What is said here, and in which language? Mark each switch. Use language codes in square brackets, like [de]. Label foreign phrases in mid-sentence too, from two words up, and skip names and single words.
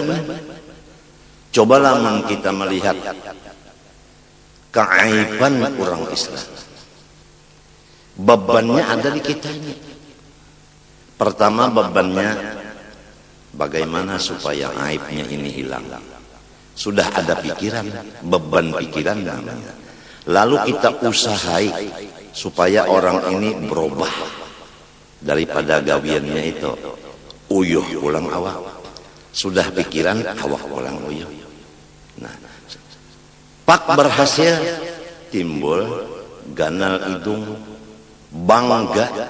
[id] Cobalah kita melihat keaiban orang Islam. Bebannya ada di kitanya. Pertama bebannya bagaimana supaya aibnya ini hilang. Sudah ada pikiran, beban pikiran namanya. Lalu kita usahai supaya orang ini berubah daripada gawiannya itu. [bjn] Uyuh pulang awak. Sudah pikiran awak pulang uyuh. Nah, pak berhasil, timbul ganal hidung, bangga.